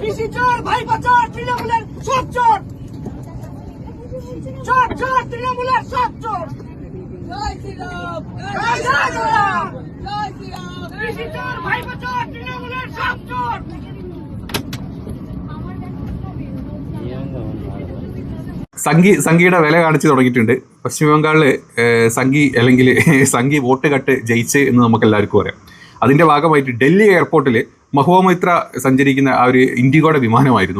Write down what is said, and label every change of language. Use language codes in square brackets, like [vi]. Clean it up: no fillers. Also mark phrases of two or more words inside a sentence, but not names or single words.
[bn] চোর ভাই বাঁচাও তৃণমূলের সব চোর চোর চোর তৃণমূলের সব চোর জয় শ্রীরাম জয় শ্রীরাম জয় শ্রীরাম কৃষি চোর ভাই বাঁচাও তৃণমূলের সব চোর [ml] സംഘിയുടെ വില കാണിച്ചു തുടങ്ങിയിട്ടുണ്ട്. പശ്ചിമ ബംഗാളിൽ സംഘി അല്ലെങ്കിൽ സംഘി വോട്ട് കട്ട് ജയിച്ച് എന്ന് നമുക്ക് എല്ലാവർക്കും അറിയാം. അതിൻ്റെ ഭാഗമായിട്ട് ഡൽഹി എയർപോർട്ടിൽ മഹുവ മൈത്ര സഞ്ചരിക്കുന്ന ആ ഒരു ഇൻഡിഗോയുടെ വിമാനമായിരുന്നു.